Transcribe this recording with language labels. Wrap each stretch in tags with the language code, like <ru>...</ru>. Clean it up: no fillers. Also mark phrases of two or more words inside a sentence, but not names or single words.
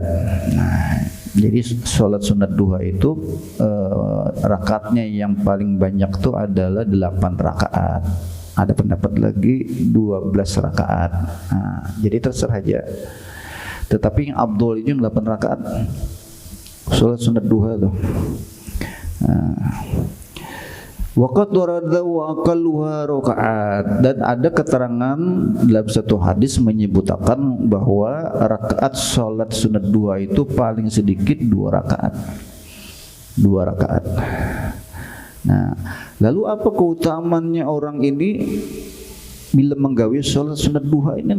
<id>Nah, jadi sholat sunat duha itu rakaatnya yang paling banyak tuh adalah 8 rakaat. Ada pendapat lagi 12 rakaat. Nah, jadi terserah aja. Tetapi yang Abdul itu 8 rakaat sholat sunat duha tuh.</id> <ar>Waqad warada wa aqalluha rakaat,</ar> <id>dan ada keterangan dalam satu hadis menyebutkan bahwa rakaat salat sunat duha itu paling sedikit 2 rakaat. 2 rakaat.</id> <bjn>Nah, lalu apa keutamaannya orang ini bila menggawe salat sunat duha ini?</bjn>